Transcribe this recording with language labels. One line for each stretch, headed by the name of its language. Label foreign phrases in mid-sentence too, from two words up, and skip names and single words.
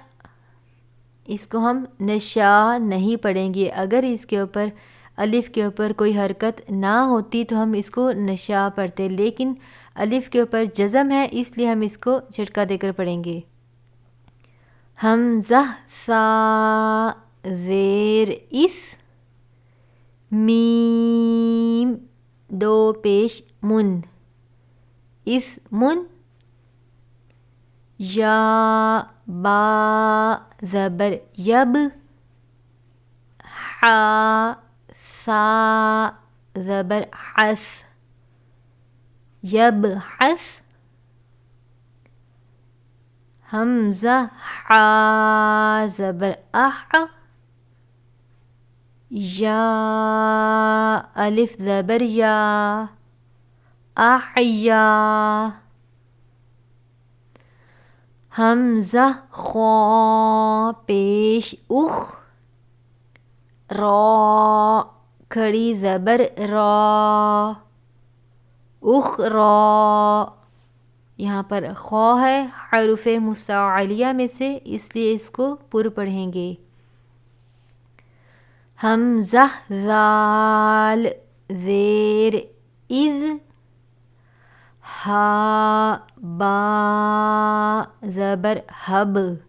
Urdu: اس کو ہم نشا نہیں پڑھیں گے، اگر اس کے اوپر الف کے اوپر کوئی حرکت نہ ہوتی تو ہم اس کو نشا پڑھتے، لیکن الف کے اوپر جزم ہے اس لیے ہم اس کو جھٹکا دے کر پڑھیں گے. حمزہ سا زیر اس، میم دو پیش من، اس من، یا با زبر یب، حا سا زبر حس، یب حس، حمزہ حا زبر اح، یا الف زبر یا، احیا، حمزہ خا پیش اخ، را کھڑی زبر را، اخ را. یہاں پر خا ہے حروف مستعلیہ میں سے، اس لیے اس کو پر پڑھیں گے. حمزہ ذال زیر اذ، ہا با زبر حب،